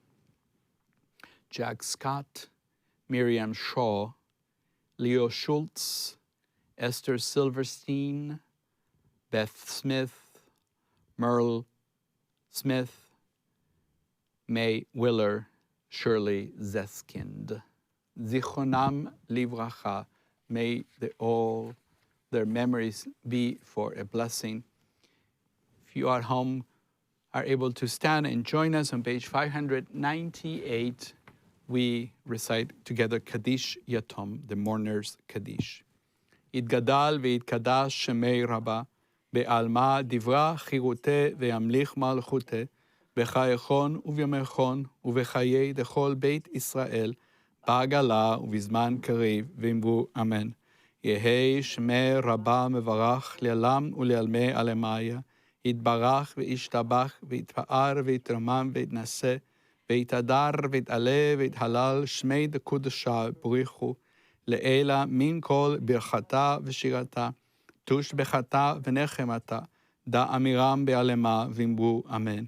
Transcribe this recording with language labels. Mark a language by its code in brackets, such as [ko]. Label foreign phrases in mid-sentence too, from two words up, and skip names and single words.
[en] Jack Scott, Miriam Shaw, Leo Schultz, Esther Silverstein, Beth Smith, Merle Smith, May Willer, Shirley Zeskind. [he] זכרונם לברכה. [en] May all their memories be for a blessing. If you at home are able to stand and join us on page 598, we recite together Kaddish Yatom, the mourner's Kaddish. [arc] יתגדל ויתקדש שמיה רבא, בעלמא דברא כרעותיה וימליך מלכותיה, בחייכון ובימיכון ובחיי דכל בית ישראל, בעגלה ובזמן קריב, ואמרו אמן. יהי שמי רבה מברך לעולם ולעלמי עלמיה, יתברך וישתבח ויתפאר ויתרומם ויתנשא, ויתהדר ויתעלה ויתהלל שמי דקודשה בריחו, לעילה מן כל ברכתה ושירתה, תושבחתה ונחמתה, דא אמירם בעלמה, ואמרו אמן.